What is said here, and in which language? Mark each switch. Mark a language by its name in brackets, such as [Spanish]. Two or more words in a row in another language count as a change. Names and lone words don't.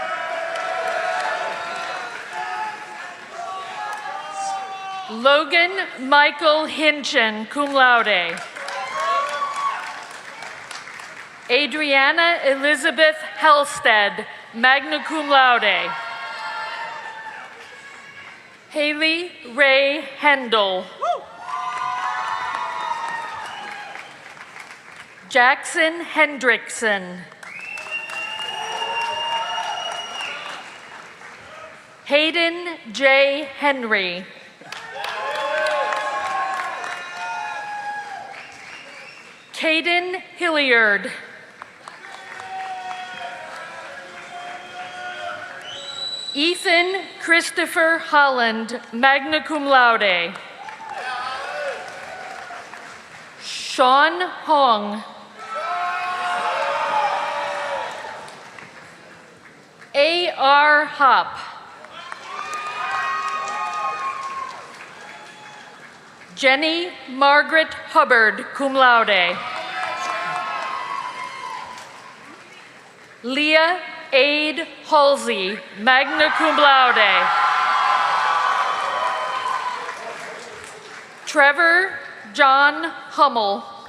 [English] Logan Michael Hinchin, [Latin] cum laude. [English] Adriana Elizabeth Helsted, [Latin] magna cum laude. [English] Haley Ray Hendel. Jackson Hendrickson. Hayden J. Henry. Caden Hilliard. Ethan Christopher Holland, [Latin] magna cum laude. [English] Sean Hong. A.R. Hop. Jenny Margaret Hubbard, [Latin] cum laude. [English] Leah Aid Halsey, [Latin] magna cum laude. [English] Trevor John Hummel.